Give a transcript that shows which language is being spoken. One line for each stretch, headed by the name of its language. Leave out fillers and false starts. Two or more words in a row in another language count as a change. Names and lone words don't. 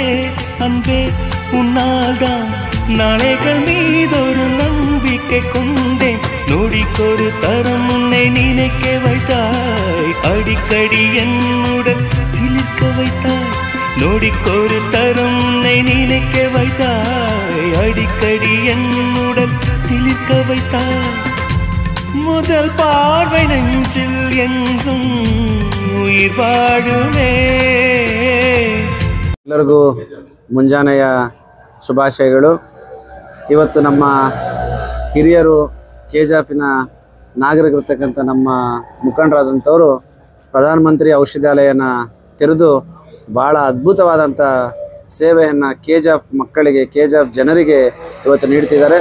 Tamil: அன்பே உன்னால்தான் நாளைகள் மீதொரு நம்பிக்கை கொண்டேன், நொடிக்கொரு தரம் உன்னை நினைக்க வைத்தாய், அடிக்கடி என்னுடன் சிலிர்க்க வைத்தாய், நொடிக்கொரு தரம் உன்னை நினைக்க வைத்தாய், அடிக்கடி என்னுடன் சிலிர்க்க வைத்தாய், முதல் பார்வை நெஞ்சில் என்றும் உயிர் வாழுமே.
Kannada: ಎಲ್ಲರಿಗೂ ಮುಂಜಾನೆಯ ಶುಭಾಶಯಗಳು. ಇವತ್ತು ನಮ್ಮ ಹಿರಿಯರು ಕೆಜಿಎಫ್ನ ನಾಗರಿಕರಿರ್ತಕ್ಕಂಥ ನಮ್ಮ ಮುಖಂಡರಾದಂಥವರು ಪ್ರಧಾನಮಂತ್ರಿ ಔಷಧಾಲಯನ ತೆರೆದು ಭಾಳ ಅದ್ಭುತವಾದಂಥ ಸೇವೆಯನ್ನು ಕೆಜಿಎಫ್ ಮಕ್ಕಳಿಗೆ, ಕೆಜಿಎಫ್ ಜನರಿಗೆ ಇವತ್ತು ನೀಡ್ತಿದ್ದಾರೆ.